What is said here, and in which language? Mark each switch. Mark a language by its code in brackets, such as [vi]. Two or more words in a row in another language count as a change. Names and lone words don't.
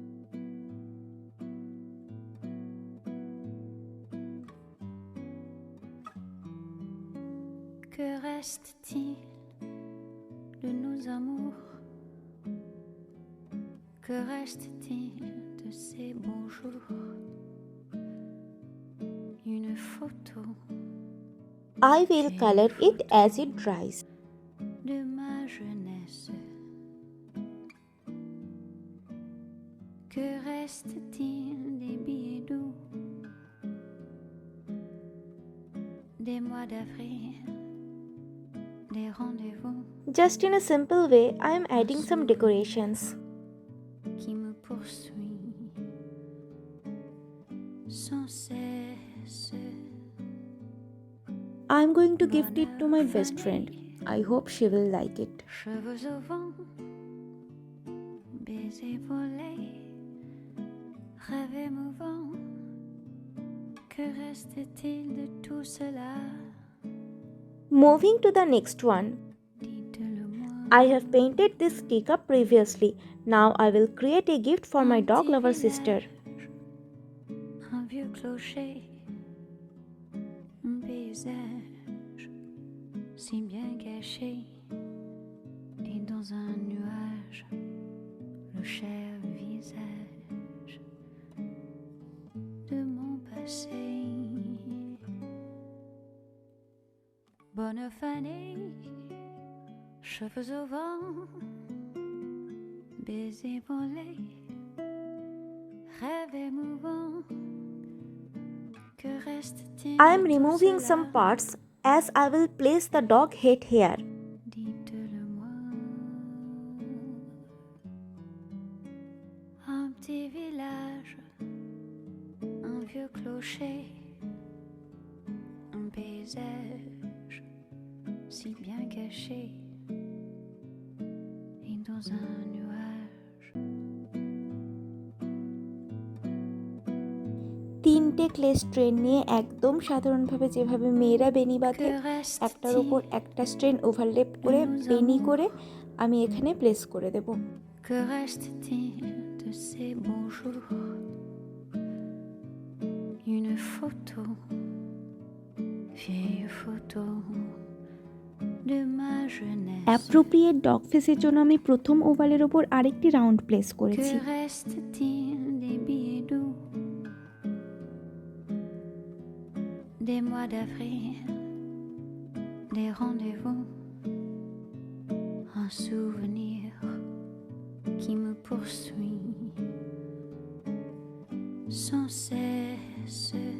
[fr] Que reste-t-il de nos amours? Que reste-t-il de ces bons jours? Une photo [en] I will color it as it dries. [fr] de ma jeunesse. Que reste-t-il des billets mois d'avril, des rendez-vous [en] Just in a simple way, I am adding some decorations. [fr] qui me poursuit sans cesse. [en] I am going to gift it to my best friend. I hope she will like it. [fr] Cheveux au vent, baisers volés, rêve émouvant. Que reste-t-il de tout cela? [en] Moving to the next one. [fr] Dites-le moi. [en] I have painted this teacup previously. Now I will create a gift for my dog lover sister. [fr] Un vieux clocher, un paysage si bien caché, et dans un nuage, le cher visage de mon passé. Bonne fanée, cheveux au vent, baisers volés, rêve émouvant. Que reste-t-il [en] I am [fr] de tout [en] removing [fr] cela? [en] some parts as I will place the dog head here. [fr] Dites-le moi. Un petit village, un vieux clocher, un paysage si bien caché, et dans un nuage. [bn] তিনটে [en] clay strand [bn] নিয়ে একদম সাধারণভাবে যেভাবে মেয়েরা বেনি বাঁধে [fr] Que reste-t-il [bn] একটার ওপর একটা [en] strand overlap [bn] করে বেনি করে আমি এখানে প্লেস করে দেব। [fr] Que reste-t-il de ces beaux jours? Une photo, vieille photo de ma jeunesse. [en] appropriate dog face [bn] জন্য আমি প্রথম ওভালের ওপর আরেকটি [en] round place [bn] করেছি। [fr] Que reste-t-il des billets doux, des mois d'avril, des rendez-vous, un souvenir qui me poursuit sans cesse.